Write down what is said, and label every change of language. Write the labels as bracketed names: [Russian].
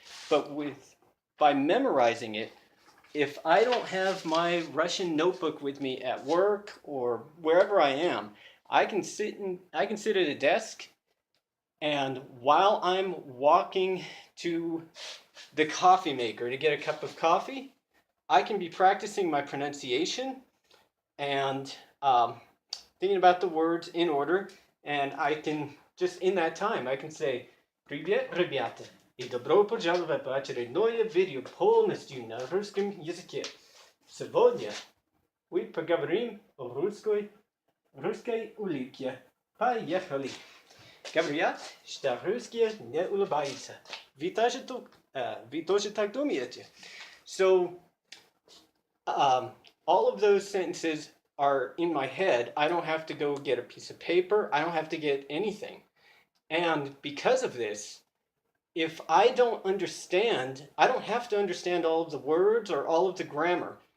[English] But by memorizing it, if I don't have my Russian notebook with me at work or wherever I am, I can sit at a desk, and while I'm walking to the coffee maker to get a cup of coffee, I can be practicing my pronunciation and thinking about the words in order, and I can just in that time I can say [Russian] "Привет, ребята, и добро пожаловать в очередное видео полностью на русском языке. Сегодня мы поговорим о русской улыбке. Поехали!" Говорят, что русские не улыбаются. Вы тоже так думаете? [English] So, all of those sentences are in my head. I don't have to go get a piece of paper. I don't have to get anything. And because of this, if I don't understand, I don't have to understand all of the words or all of the grammar.